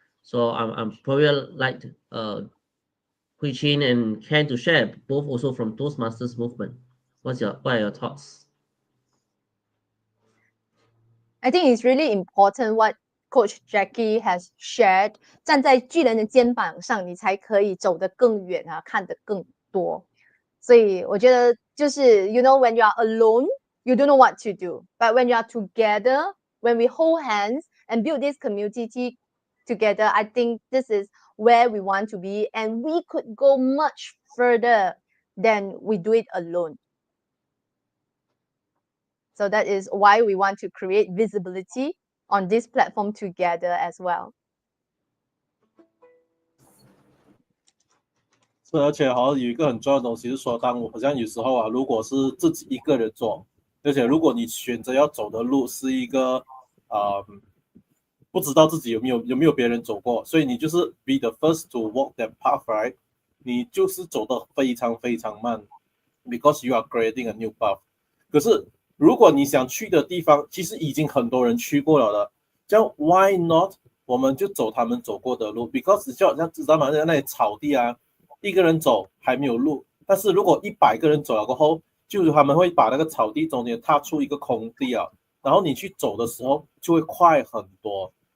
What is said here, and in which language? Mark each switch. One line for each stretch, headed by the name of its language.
English: So I'm probably like Hui Chin and Ken to share, both also from Toastmasters movement. What are your thoughts? I think it's really important what Coach Jackie has shared.
Chinese: 站在巨人的肩膀上，你才可以走得更远啊，看得更多。所以我觉得就是，
English: you know, when you are alone, you don't know what to do. But when you are together, when we hold hands and build this community together, I think this is where we want to be, and we could go much further than we do it alone. So that is why we want to create visibility on this platform together as well.
Chinese: 是，而且好像有一个很重要的东西是说，当我好像有时候啊，如果是自己一个人做，而且如果你选择要走的路是一个不知道自己有没有别人走过，所以你就是
English: be the first to walk that path, right？
Chinese: 你就是走得非常非常慢 ，
English: because you are creating a new path。
Chinese: 可是如果你想去的地方，其实已经很多人去过了的，这样
English: why not？
Chinese: 我们就走他们走过的路 ，because 就好像知道吗？那里草地啊，一个人走还没有路，但是如果100个人走了过后，就是他们会把那个草地中间踏出一个空地啊，然后你去走的时候就会快很多。